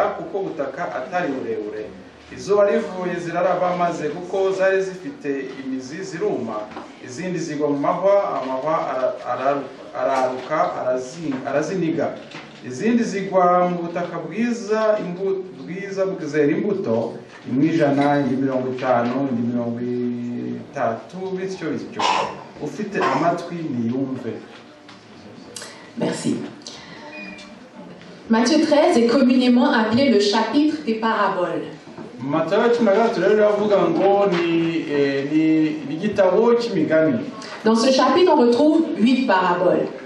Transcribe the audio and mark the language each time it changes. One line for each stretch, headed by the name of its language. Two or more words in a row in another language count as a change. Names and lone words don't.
Kinyarwanda: kuko ubutaka atari burebure izuba rivuye ziraraba maze kuko zari zifite imizi ziruma izindi zigwa mu mahwa araruka araziniga izindi zigwa mu butaka bwiza bwizera imbuto imwe 100 indi 50 indi 30 bityo ufite amatwi niyumve.
French: Merci. Matthieu 13 est communément appelé le chapitre des paraboles. Dans ce chapitre, on retrouve 8 paraboles.